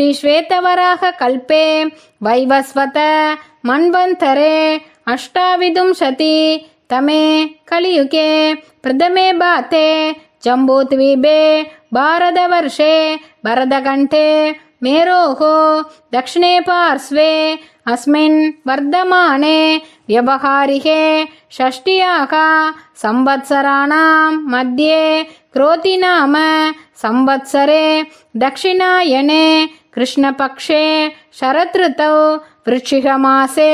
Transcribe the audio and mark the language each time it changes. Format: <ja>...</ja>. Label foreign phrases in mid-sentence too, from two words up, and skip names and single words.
<sa>श्वेतवराह कल्पे वैवस्वत मन्वन्तरे अष्टाविंशति तमे कलियुगे प्रथमे पादे जम्बूद्वीपे भारतवर्षे भरतखण्डे மேரோः दक्षिणे पार्श्वे अस्मिन् वर्धमाने व्यवहारिके षष्ट्याः संवत्सराणां मध्ये क्रोति नाम संवत्सरे दक्षिणायने कृष्णपक्षे शरदृतौ वृश्चिकमासे</sa>